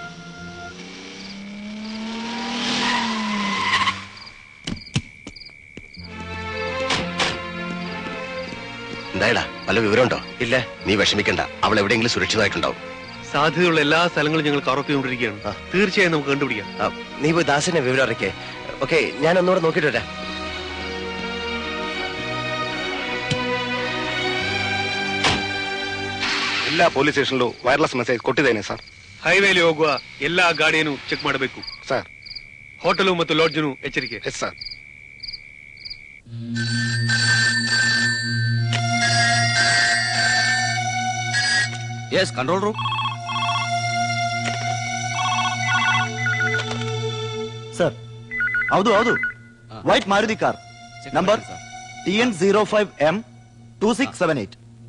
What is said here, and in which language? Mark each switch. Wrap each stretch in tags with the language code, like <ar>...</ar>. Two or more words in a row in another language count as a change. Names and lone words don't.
<ml>എന്തായടാ, വല്ല വിവരമുണ്ടോ? ഇല്ല. നീ വിഷമിക്കണ്ട, അവൾ എവിടെയെങ്കിലും സുരക്ഷിതമായിട്ടുണ്ടാവും. സാധ്യതയുള്ള എല്ലാ സ്ഥലങ്ങളും ഞങ്ങൾ കവർ ചെയ്തുകൊണ്ടിരിക്കുകയാണ്. തീർച്ചയായും നമുക്ക് കണ്ടുപിടിക്കാം. നീ പോയി ദാസിനെ വിവരം അറിയിക്കേ. ഓക്കെ, ഞാൻ ഒന്നുകൂടെ നോക്കിയിട്ട് വരാം.</ml> <kn>ಎಲ್ಲ</kn> <en>police station wireless message</en> <kn>ಕೊಟ್ಟಿದ್ದೇನೆ ಸರ್. ಹೈವೇಲಿ ಹೋಗುವ ಎಲ್ಲಾ ಗಾಡಿಯನ್ನು ಚೆಕ್ ಮಾಡಬೇಕು ಸರ್. ಹೋಟೆಲು ಮತ್ತು ಲಾಡ್ಜ್ನು ಎಚ್ಚರಿಕೆ.</kn> <en>Yes sir. Yes, control room.</en> <kn>ಸರ್, ಹೌದು ವೈಟ್ ಮಾರುತಿ ಕಾರ್ ನಂಬರ್ TN05M2678.</kn>